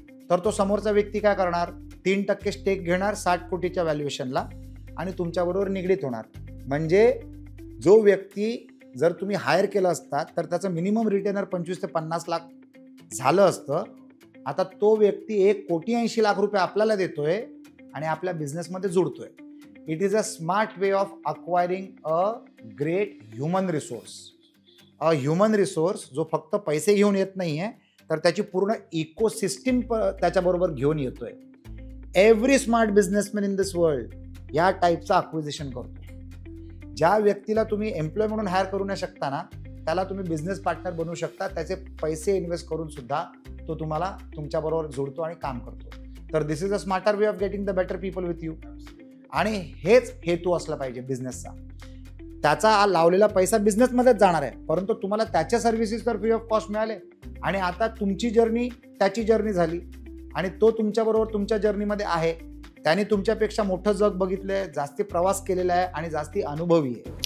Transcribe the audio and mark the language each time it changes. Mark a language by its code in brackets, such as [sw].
[mr] तर तो समोरचा व्यक्ती काय करणार? 3% स्टेक घेणार 60 कोटीच्या व्हॅल्युएशनला आणि तुमच्याबरोबर निगडीत होणार. म्हणजे जो व्यक्ती जर तुम्ही हायर केलं असता तर त्याचं मिनिमम रिटेनर 25 ते 50 लाख झालं असतं. आता तो व्यक्ती 1,80,80,00,000 रुपये आपल्याला देतोय आणि आपल्या बिझनेसमध्ये जुडतोय. [en] It is a smart way of acquiring a great human resource. A human resource [mr] जो फक्त पैसे घेऊन येत नाहीये, तर त्याची पूर्ण इकोसिस्टीम त्याच्याबरोबर घेऊन येतोय. [en] every smart businessman in this world [mr] या टाईपचं अक्विजिशन करतो. ज्या व्यक्तीला तुम्ही एम्प्लॉय म्हणून हायर करू नाही शकता ना, त्याला तुम्ही बिझनेस पार्टनर बनवू शकता. त्याचे पैसे इन्व्हेस्ट करून सुद्धा तो तुम्हाला तुमच्याबरोबर जोडतो आणि काम करतो. तर [en] This is a smarter way of getting the better people with you. [mr] आणि हेच हेतू असला पाहिजे बिझनेसचा. त्याचा लावलेला पैसा बिझनेसमध्येच जाणार आहे, परंतु तुम्हाला त्याच्या सर्व्हिसेस तर [en] free of cost [mr] मिळाले आणि आता तुमची जर्नी त्याची जर्नी झाली आणि तो तुमच्याबरोबर तुमच्या जर्नीमध्ये आहे. त्याने तुमच्यापेक्षा मोठं जग बघितलंय, जास्ती प्रवास केलेला आहे आणि जास्ती अनुभवी आहे.